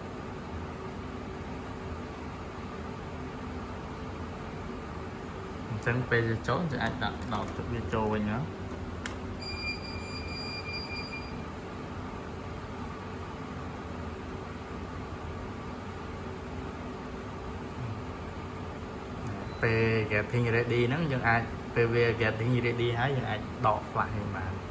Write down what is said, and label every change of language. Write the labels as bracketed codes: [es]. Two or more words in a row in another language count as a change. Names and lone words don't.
[km] អញ្ចឹងពេលវាចូលយើងអាចដាក់ដោតវាចូលវិញណាពេល [en] getting ready [km] ហ្នឹងយើងអាចពេលវា [en] getting ready [km] ហើយយើងអាចដក flash នេះបាន